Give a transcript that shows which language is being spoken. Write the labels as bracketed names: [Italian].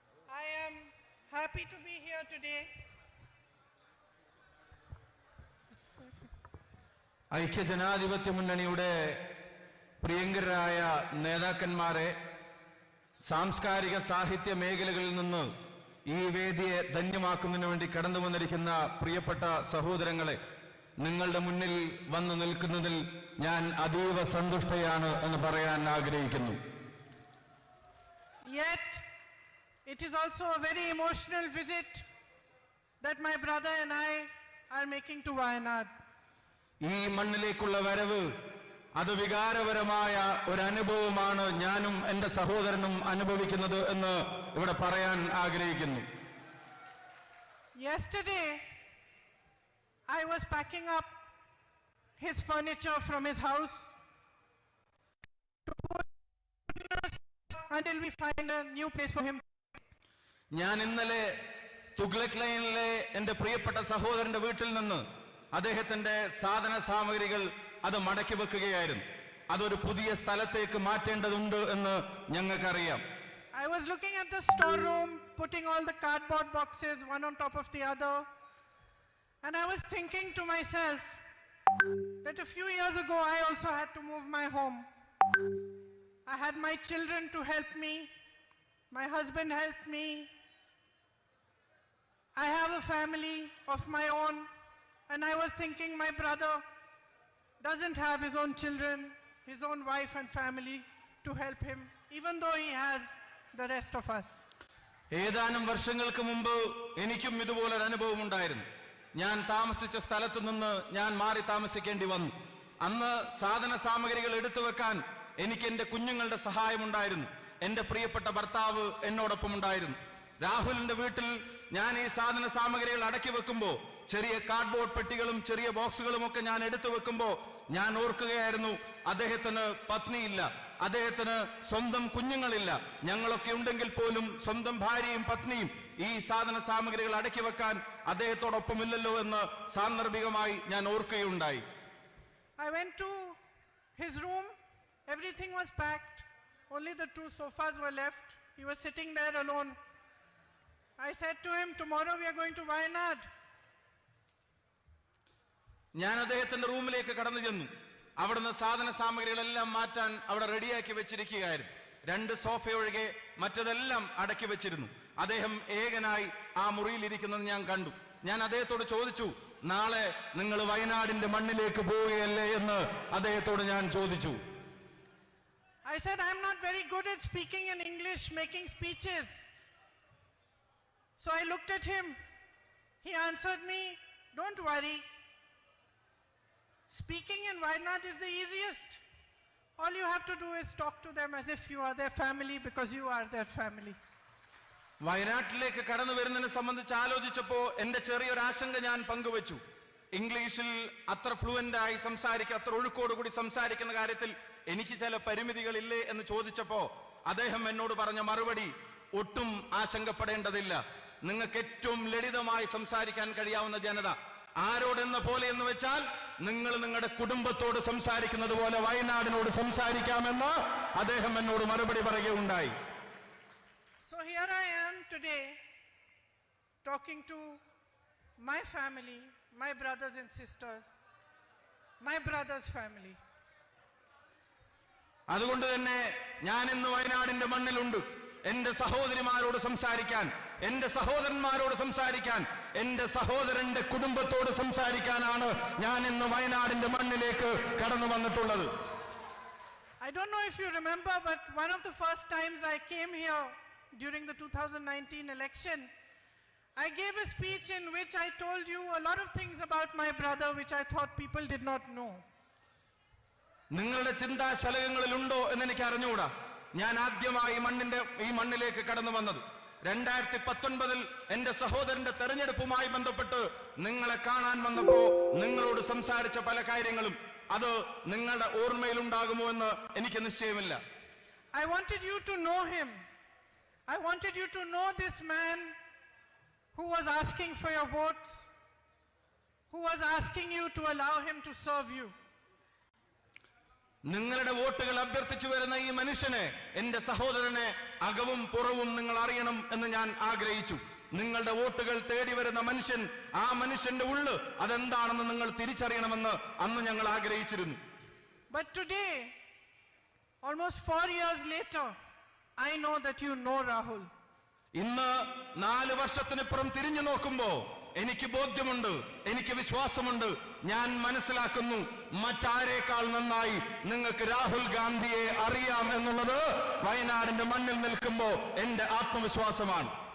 [English] I am happy to be here today. [Malayalam] ഐക്യജനാധിപത്യ മുന്നണിയുടെ പ്രിയങ്കരായ നേതാക്കന്മാരെ, സാംസ്കാരിക സാഹിത്യ മേഖലകളിൽ നിന്ന് ഈ വേദിയെ ധന്യമാക്കുന്നതിന് വേണ്ടി കടന്നു വന്നിരിക്കുന്ന പ്രിയപ്പെട്ട സഹോദരങ്ങളെ, നിങ്ങളുടെ മുന്നിൽ വന്നു നിൽക്കുന്നതിൽ ഞാൻ അതീവ സന്തുഷ്ടയാണ് എന്ന് പറയാൻ ആഗ്രഹിക്കുന്നു. [English] Yet it is also a very emotional visit that my brother and I are making to Wayanad. [Malayalam] ഈ മണ്ണിലേക്കുള്ള വരവ് അത് വികാരപരമായ ഒരു അനുഭവമാണ് ഞാനും എൻ്റെ സഹോദരനും അനുഭവിക്കുന്നത് എന്ന് ഇവിടെ പറയാൻ ആഗ്രഹിക്കുന്നു. [English] Yesterday I was packing up his furniture from his house to put until we find a new place for him. [Malayalam] ഞാൻ ഇന്നലെ തുഗ്ലക് ലൈനിലെ എൻ്റെ പ്രിയപ്പെട്ട സഹോദരന്റെ വീട്ടിൽ നിന്ന് അദ്ദേഹത്തിന്റെ സാധന സാമഗ്രികൾ അത് മടക്കി വെക്കുകയായിരുന്നു. അതൊരു പുതിയ സ്ഥലത്തേക്ക് മാറ്റേണ്ടതുണ്ട് എന്ന് ഞങ്ങൾക്കറിയാം. [English] I was looking at the storeroom, putting all the cardboard boxes one on top of the other, and I was thinking to myself that a few years ago I also had to move my home. I had my children to help me, my husband helped me. I have a family of my own, and I was thinking my brother doesn't have his own children, his own wife and family to help him, even though he has the rest of us. [Malayalam] ഏതാനും വർഷങ്ങൾക്ക് മുമ്പ് എനിക്കും ഇതുപോലൊരു അനുഭവം ഉണ്ടായിരുന്നു. ഞാൻ താമസിച്ച സ്ഥലത്ത് നിന്ന് ഞാൻ മാറി താമസിക്കേണ്ടി വന്നു. അന്ന് സാധന സാമഗ്രികൾ എടുത്തു വെക്കാൻ എനിക്ക് എൻ്റെ കുഞ്ഞുങ്ങളുടെ സഹായമുണ്ടായിരുന്നു. എൻ്റെ പ്രിയപ്പെട്ട ഭർത്താവ് എന്നോടൊപ്പം ഉണ്ടായിരുന്നു. രാഹുലിന്റെ വീട്ടിൽ ഞാൻ ഈ സാധന സാമഗ്രികൾ അടക്കി വെക്കുമ്പോൾ, ചെറിയ കാർഡ്ബോർഡ് പെട്ടികളും ചെറിയ ബോക്സുകളും ഒക്കെ ഞാൻ എടുത്തു വെക്കുമ്പോൾ ഞാൻ ഓർക്കുകയായിരുന്നു, അദ്ദേഹത്തിന് പത്നിയില്ല, അദ്ദേഹത്തിന് സ്വന്തം കുഞ്ഞുങ്ങളില്ല. ഞങ്ങളൊക്കെ ഉണ്ടെങ്കിൽ പോലും സ്വന്തം ഭാര്യയും പത്നിയും ഈ സാധന സാമഗ്രികൾ അടക്കി വെക്കാൻ അദ്ദേഹത്തോടൊപ്പമില്ലല്ലോ എന്ന് സാന്ദർഭികമായി ഞാൻ ഓർക്കുകയുണ്ടായി. [English] I went to his room, everything was packed, only the 2 sofas were left. He was sitting there alone. I said to him, tomorrow we are going to Wayanad. [Malayalam] ഞാൻ അദ്ദേഹത്തിന്റെ റൂമിലേക്ക് കടന്നു ചെന്നു. അവിടുന്ന് സാധന സാമഗ്രികളെല്ലാം മാറ്റാൻ അവിടെ റെഡിയാക്കി വെച്ചിരിക്കുകയായിരുന്നു. 2 സോഫ ഒഴികെ മറ്റതെല്ലാം അടക്കി വെച്ചിരുന്നു. അദ്ദേഹം ഏകനായി ആ മുറിയിലിരിക്കുന്നത് ഞാൻ കണ്ടു. ഞാൻ അദ്ദേഹത്തോട് ചോദിച്ചു, നാളെ നിങ്ങൾ വയനാടിന്റെ മണ്ണിലേക്ക് പോവുകയല്ലേ എന്ന് അദ്ദേഹത്തോട് ഞാൻ ചോദിച്ചു. [English] I said, I'm not very good at speaking in English, making speeches. So I looked at him. He answered me, don't worry. Speaking in Wayanad is the easiest. All you have to do is talk to them as if you are their family, because you are their family. [Malayalam] വയനാട്ടിലേക്ക് കടന്നു വരുന്നതിനെ സംബന്ധിച്ച് ആലോചിച്ചപ്പോ എന്റെ ചെറിയൊരു ആശങ്ക ഞാൻ പങ്കുവച്ചു. ഇംഗ്ലീഷിൽ അത്ര ഫ്ലുവന്റ് ആയി സംസാരിക്കുക, അത്ര ഒഴുക്കോടുകൂടി സംസാരിക്കുന്ന കാര്യത്തിൽ എനിക്ക് ചില പരിമിതികളില്ലേ എന്ന് ചോദിച്ചപ്പോ അദ്ദേഹം എന്നോട് പറഞ്ഞ മറുപടി, ഒട്ടും ആശങ്കപ്പെടേണ്ടതില്ല. നിങ്ങൾക്ക് ഏറ്റവും ലളിതമായി സംസാരിക്കാൻ കഴിയാവുന്ന ജനത ആരോടെന്ന പോലെ എന്ന് വെച്ചാൽ നിങ്ങൾ നിങ്ങളുടെ കുടുംബത്തോട് സംസാരിക്കുന്നത് പോലെ വയനാടിനോട് സംസാരിക്കാമെന്ന് അദ്ദേഹം എന്നോട് മറുപടി പറയുകയുണ്ടായി. [English] So here I am today talking to my family, my brothers and sisters, my brother's family. [Malayalam] അതുകൊണ്ട് തന്നെ ഞാൻ ഇന്ന് വയനാടിന്റെ മണ്ണിലുണ്ട്. എന്റെ സഹോദരിമാരോട് സംസാരിക്കാൻ, എന്റെ സഹോദരന്മാരോട് സംസാരിക്കാൻ, എന്റെ സഹോദരന്റെ കുടുംബത്തോട് സംസാരിക്കാനാണ് ഞാൻ ഇന്ന് വയനാടിന്റെ മണ്ണിലേക്ക് കടന്നു വന്നിട്ടുള്ളത്. [English] I don't know if you remember, but one of the first times I came here during the 2019 election, I gave a speech in which I told you a lot of things about my brother which I thought people did not know. [Malayalam] നിങ്ങളുടെ ചിന്താശലകങ്ങളിലുണ്ടോ എന്ന് എനിക്ക് അറിഞ്ഞുകൂടാ. ഞാൻ ആദ്യമായി ഈ മണ്ണിലേക്ക് കടന്നു വന്നത് 2019 എന്റെ സഹോദരന്റെ തെരഞ്ഞെടുപ്പുമായി ബന്ധപ്പെട്ട് നിങ്ങളെ കാണാൻ വന്നപ്പോ നിങ്ങളോട് സംസാരിച്ച പല കാര്യങ്ങളും അത് നിങ്ങളുടെ ഓർമ്മയിലുണ്ടാകുമോ എന്ന് എനിക്ക് നിശ്ചയമില്ല. [English] I wanted you to know him. I wanted you to know this man who was asking for your votes, who was asking you to allow him to serve you. [Malayalam] നിങ്ങളുടെ വോട്ടുകൾ അഭ്യർത്ഥിച്ചു വരുന്ന ഈ മനുഷ്യനെ, എന്റെ സഹോദരനെ അകവും പുറവും നിങ്ങൾ അറിയണം എന്ന് ഞാൻ ആഗ്രഹിച്ചു. നിങ്ങളുടെ വോട്ടുകൾ തേടി വരുന്ന മനുഷ്യൻ, ആ മനുഷ്യന്റെ ഉള്ള് അതെന്താണെന്ന് നിങ്ങൾ തിരിച്ചറിയണമെന്ന് അന്ന് ഞങ്ങൾ ആഗ്രഹിച്ചിരുന്നു. [English] But today, almost 4 years later, I know that you know Rahul. [Malayalam] ഇന്ന് 4 വർഷത്തിനിപ്പുറം തിരിഞ്ഞു നോക്കുമ്പോ എനിക്ക് ബോധ്യമുണ്ട്, എനിക്ക് വിശ്വാസമുണ്ട്, ഞാൻ മനസ്സിലാക്കുന്നു മറ്റാരേക്കാൾ നന്നായി നിങ്ങൾക്ക് രാഹുൽ ഗാന്ധിയെ അറിയാം എന്നുള്ളത് വയനാടിന്റെ മണ്ണിൽ നിൽക്കുമ്പോ എന്റെ ആത്മവിശ്വാസമാണ്.